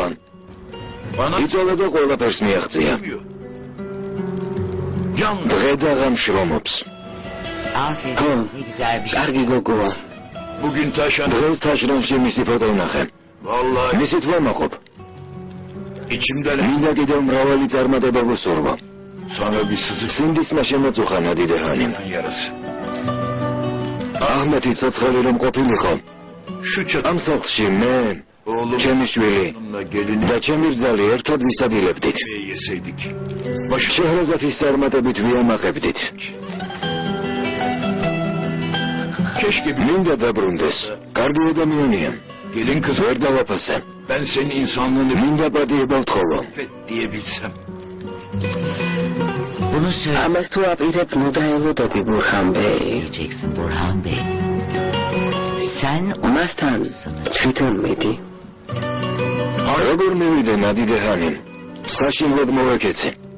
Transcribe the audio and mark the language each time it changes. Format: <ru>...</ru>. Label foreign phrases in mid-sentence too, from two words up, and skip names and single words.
<ka>იცვალა და ყველაფერს მიაღწია. დღე და ღამ შრომობს.</ka> <tr>Aferin. Ne güzel bir şey.</tr> <ka>კარგი გოგოა. დღეს თაშრომში მისი ფოტო ვნახე. მისი თვა მაყოფ. მინდა კიდევ მრავალი წარმატება გუსურვა. სინდისმა შემოწუხა ნადიდე ჰანიმ. აჰმეთი ცოცხალი რომ ყოფილიყო. ამ სახლში მე, ჩემი შვილი და ჩემი რძალი ერთად ვისადილებდით. შეჰრაზათის წარმატებით ვიამაყებდით. მინდა დაბრუნდეს. კარგი ადამიანია. ვერ დავაფასე. მინდა პატიება ვთხოვო.</ka> <tr>Bunu söyle.</tr> <ka>ამას თუ აპირებ ნუ დაელოდები ბურჰანბეი.</ka> <tr>Diyeceksin Burhan Bey. Sen</tr> <ka>მასთან თვითონ მიდი. როგორ მივიდე ნადიდე ჰანიმ? საშინლად მოვეკეცი.</ka>